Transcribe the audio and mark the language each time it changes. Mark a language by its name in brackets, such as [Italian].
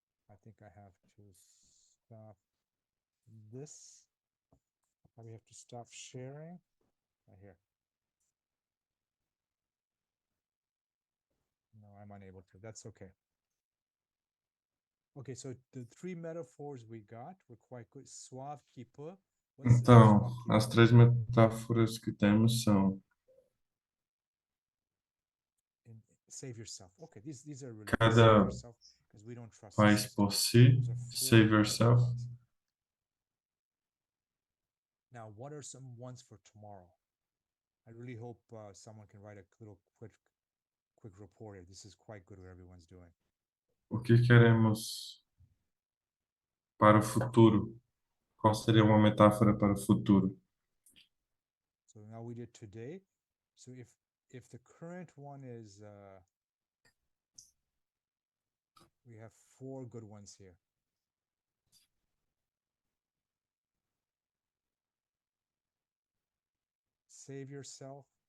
[English] I think I have to stop this. I probably have to stop sharing. Right here. No, I'm unable to. That's okay. Okay, so the three metaphors we got were quite good. [French] Suave qui peut. [Portuguese] Então, as três metáforas que temos são [English] save yourself. Okay, these are really [Portuguese] cada [English] save yourself because we don't trust [Portuguese] país por si, [English] save yourself. Now, what are some ones for tomorrow? I really hope someone can write a little quick report here. This is quite good what everyone's doing. [Portuguese] O que queremos para o futuro? Qual seria uma metáfora para o futuro? [English] So now we did today. So if the current one is we have four good ones here. Save yourself.